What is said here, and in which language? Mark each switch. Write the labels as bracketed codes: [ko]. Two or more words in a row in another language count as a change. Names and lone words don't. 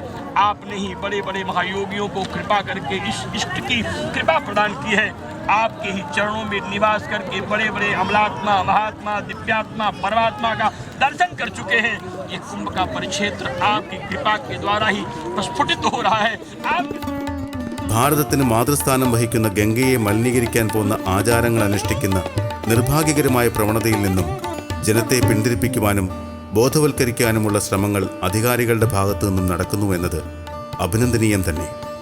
[hi] आपने ही बड़े बड़े महायोगियों को कृपा करके इस इष्ट की कृपा प्रदान की है। आपके ही चरणों में निवास करके बड़े बड़े अमलात्मा, महात्मा, दिव्यात्मा, परमात्मा का दर्शन कर चुके हैं। ये कुंभ का परिक्षेत्र आपकी कृपा के द्वारा ही प्रस्फुटित हो रहा है। [ml] ഭാരതത്തിന് മാതൃസ്ഥാനം വഹിക്കുന്ന ഗംഗയെ മലിനീകരിക്കാൻ പോകുന്ന ആചാരങ്ങൾ അനുഷ്ഠിക്കുന്ന നിർഭാഗ്യകരമായ പ്രവണതയിൽ നിന്നും ജനത്തെ പിന്തിരിപ്പിക്കുവാനും ബോധവൽക്കരിക്കാനുമുള്ള ശ്രമങ്ങൾ അധികാരികളുടെ ഭാഗത്തു നിന്നും നടക്കുന്നുവെന്നത് അഭിനന്ദനീയം തന്നെ.